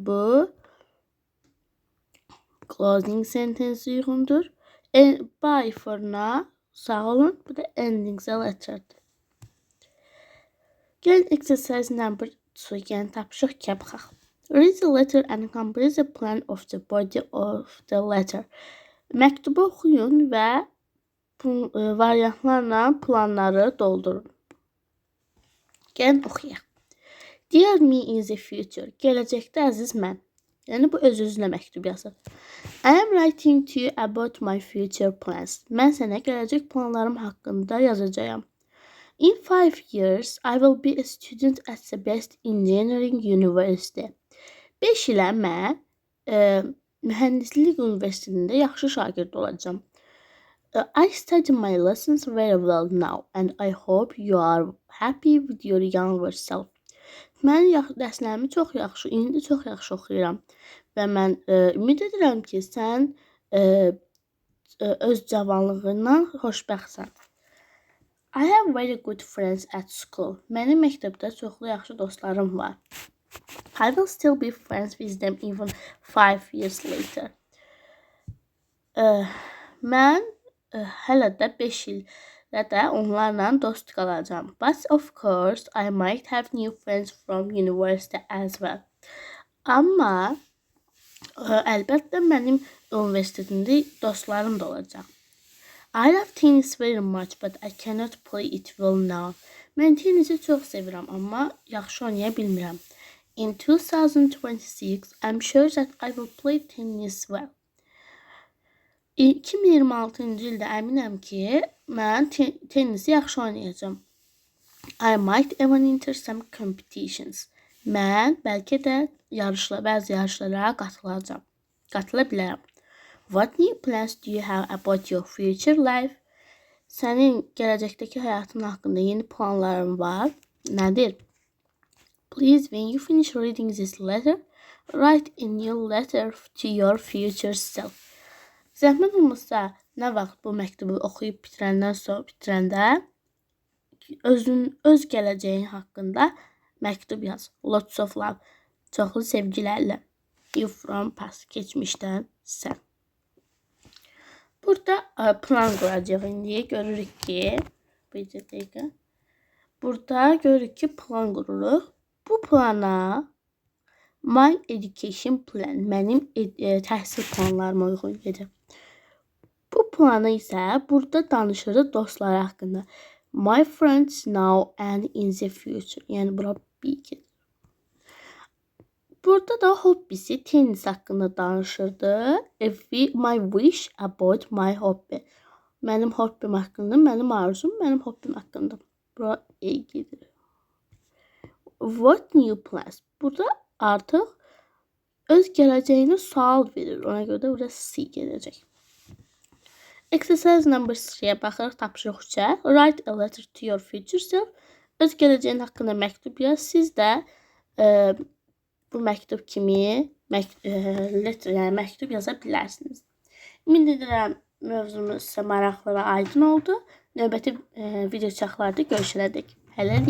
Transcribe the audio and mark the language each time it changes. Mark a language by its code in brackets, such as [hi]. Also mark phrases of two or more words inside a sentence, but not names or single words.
[az] Bu [en] closing sentence [az] uyğundur. [en] Bye for now. [az] Sağ olun. Bu da [en] ending the letter'dır. [az] Gəlin [en] exercise number 2, [az] yəni tapşırıq 2-ə baxaq. [en] Read the letter and complete the plan of the body of the letter. [az] Məktubu oxuyun və variantlarla planları doldurun. Gəlin oxuyaq. [en] Dear me in the future. [az] Gələcəkdə əziz mən. Yəni bu öz-özünə məktub yazır. [en] I am writing to you about my future plans. [az] Mən sənə gələcək planlarım haqqında yazacağam. [en] In 5 years, I will be a student at the best engineering university. [az] 5 ilə mən mühəndislik universitetində yaxşı şagird olacağam. [en] I study my lessons very well now and I hope you are happy with your younger self. [az] Mən dərslərimi indi çox yaxşı oxuyuram və mən ümid edirəm ki, sən öz cavanlığından xoşbəxtsən. [en] I have very good friends at school. [az] Mənim məktəbdə çoxlu yaxşı dostlarım var. [en] I will still be friends with them even 5 years later. [az] Mən hələ də 5 ildə də onlarla dost qalacağam. [en] But of course, I might have new friends from university as well. [az] Amma əlbəttə mənim universitetimdə dostlarım da olacaq. [en] I love tennis very much, but I cannot play it well now. [az] Mən tennisi çox sevirəm, amma yaxşı oynaya bilmirəm. [en] In 2026, I'm sure that I will play tennis well. [az] 2026-cı ildə əminəm ki, mən tennisi yaxşı oynayacağam. [en] I might even enter some competitions. [az] Mən bəlkə də bəzi yarışlara qatıla bilərəm. [en] What new plans do you have about your future life? [az] Sənin gələcəkdəki həyatın haqqında yeni planların var. Nədir? [en] Please, when you finish reading this letter, write a new letter to your future self. [az] Zəhmət olmasa, nə vaxt bu məktubu oxuyub bitirəndə öz gələcəyin haqqında məktub yaz. [en] Lots of love. [az] Çoxlu sevgilərlə. [en] You from past. [az] Keçmişdən sən. Burada plan quracaq indi. Görürük ki, bir dəqiqə. Burada görürük ki, plan qururuq. Bu plana [en] my education plan, [az] mənim təhsil planlarıma uyğun gedir. Bu planı isə burada danışırıq dostlar haqqında. [en] My friends now and in the future. [az] Yəni bura bir gedir. Burada da hobbisi tennis haqqında danışırdı. [en] My wish about my hobby. [az] Mənim hobbim haqqında, mənim arzum, mənim hobbim haqqında. Bura A gedir. [en] What new plans? [az] Burada artıq öz gələcəyinə sual verir. Ona görə də burada C gələcək. [en] Exercise number 3- [az] yə baxırıq. Tapşırıq 3-ə. [en] Write a letter to your future self. [az] Öz gələcəyin haqqında məktub yaz. Siz də bu məktub kimi məktub yaza bilərsiniz. Ümid edirəm mövzumuz sizə maraqlı və aydın oldu. Növbəti video çaxlarda görüşənədək.